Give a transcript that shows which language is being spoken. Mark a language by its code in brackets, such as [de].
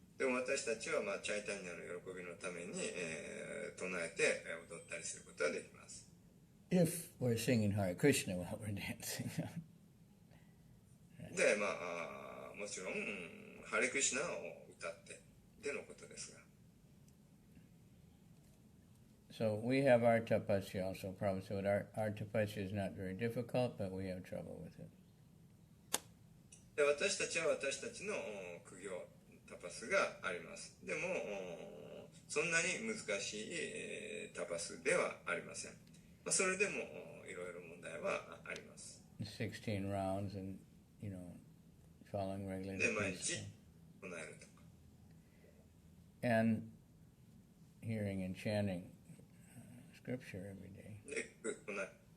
[ja] でも私たちはチャイタニアの喜びのために唱えて踊ったりすることができます。 [en] If we're singing Hare Krishna while we're dancing. [ja] で、もちろん、ハレクリシナを歌ってでのことですが。 [en] So we have our tapasya also. Prabhupada said our tapasya is not very difficult, but we have trouble with it. [ja] で、私たちは私たちの苦行、タパスがあります。でも、そんなに難しいタパスではありません。それでもいろいろ問題はあります。 [en] 16 rounds and, following regularly. [ja] で、毎日唱えるとか。 [en] And hearing and chanting scripture every day. [ja] で、唱える。